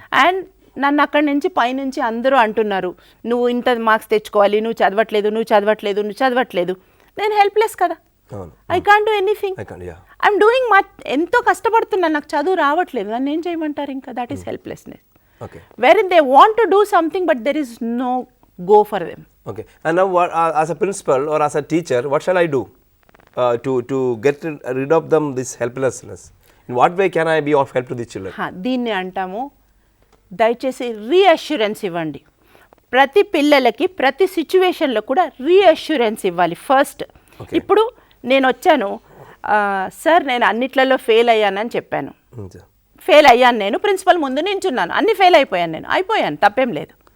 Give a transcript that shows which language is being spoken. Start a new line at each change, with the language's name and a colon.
Telugu: And నన్ను అక్కడి నుంచి పైనుంచి అందరూ అంటున్నారు నువ్వు ఇంత మార్క్స్ తెచ్చుకోవాలి, నువ్వు చదవట్లేదు. నేను హెల్ప్లెస్ కదా,
English: I can't do anything, I'm doing much,
Telugu: ఎంతో కష్టపడుతున్నాను, నాకు చదువు రావట్లేదు, నన్ను ఏం చేయమంటారు ఇంకా?
English: That is helplessness. Wherein they want to do something but there is no go for them. Okay. And now what, as a principal or as a teacher, what shall I do to get rid of them this helplessness? In what way can I be of help to the children?
Telugu: దీన్ని అంటాము, దయచేసి reassurance ఇవ్వండి. ప్రతి పిల్లలకి ప్రతి సిచ్యువేషన్లో కూడా reassurance ఇవ్వాలి ఫస్ట్. ఇప్పుడు నేను వచ్చాను, సార్ నేను అన్నిట్లలో ఫెయిల్ అయ్యానని చెప్పాను, ఫెయిల్ అయ్యాను, నేను ప్రిన్సిపల్ ముందు నించున్నాను, అన్ని ఫెయిల్ అయిపోయాను, తప్పేం లేదు.